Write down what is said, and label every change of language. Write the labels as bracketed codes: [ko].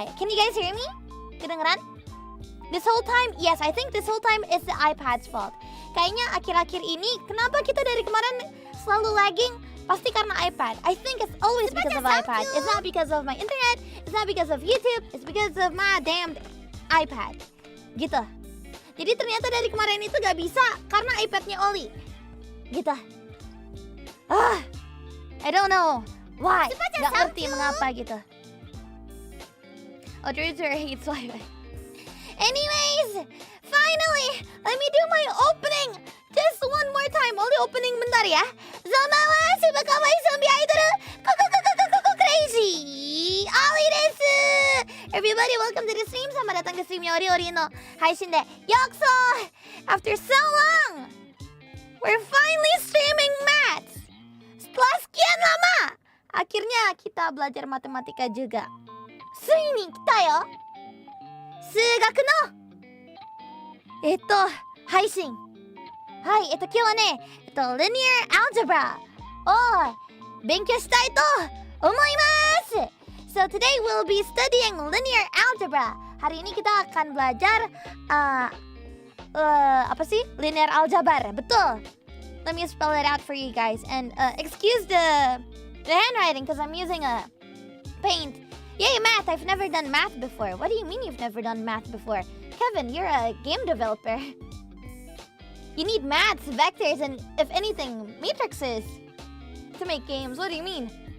[en] Can you guys hear me? [id] Kedengeran? [en] This whole time, yes, I think this whole time is the iPad's fault. [id] Kayaknya akhir-akhir ini, kenapa kita dari kemarin selalu lagging? Pasti karena iPad. [en] I think it's always because of iPad. It's not because of my internet. It's not because of YouTube. It's because of my damn iPad. [id] Gitu. Jadi ternyata dari kemarin itu gak bisa karena iPadnya Ollie. Gitu. [en] I don't know why. [id] Gak ngerti mengapa gitu. [en] Oh, Drizzer hates Wi-Fi. Anyways, finally, let me do my opening. Just one more time. Ollie opening [id] bentar ya. [en] Zomawa, subakawa, zombie idol. Crazy. Ollie desu. Everybody, welcome to the stream. [id] Selamat datang ke streamnya [ja] Ori no Haishin de Yokuso. [en] After so long, we're finally streaming maths. [id] Setelah sekian lama, akhirnya kita belajar matematika juga. [ja] Tsuini kita yo. Sugaku no 配信。はい、今日はね、linear algebra を勉強したいと思います。 [en] So today we'll be studying linear algebra. [id] Hari ini kita akan belajar apa sih? [en] Linear algebra. Betul. Let me spell it out for you guys. And excuse the handwriting because I'm using a paint. Yay, math. I've never done math before. What do you mean you've never done math before? Kevin, you're a game developer. You need maths, vectors, and if anything, matrices to make games. What do you mean?